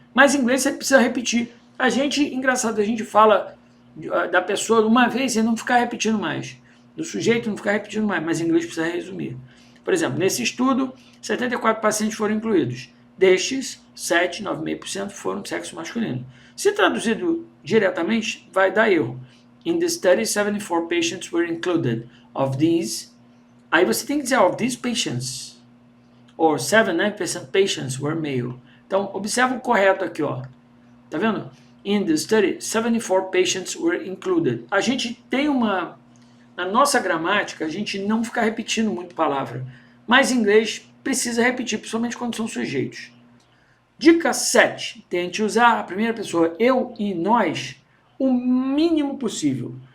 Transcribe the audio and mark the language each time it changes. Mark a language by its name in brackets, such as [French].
[Portuguese] Mas em inglês você precisa repetir. Engraçado, a gente fala da pessoa uma vez e não ficar repetindo mais. Do sujeito não ficar repetindo mais, mas em inglês precisa resumir. Por exemplo, nesse estudo, 74 pacientes foram incluídos. Destes, 9,5% foram de sexo masculino. Se traduzido diretamente, vai dar erro. [English] In the study, 74 patients were included. Of these, [Portuguese] aí você tem que dizer [English] of these patients. Or 79% patients were male. [Portuguese] Então, observa o correto aqui, ó. Tá vendo? [English] In the study, 74 patients were included. [Portuguese] A gente tem na nossa gramática, a gente não fica repetindo muito palavra. Mas em inglês precisa repetir, principalmente quando são sujeitos. Dica 7. Tente usar a primeira pessoa eu e nós o mínimo possível.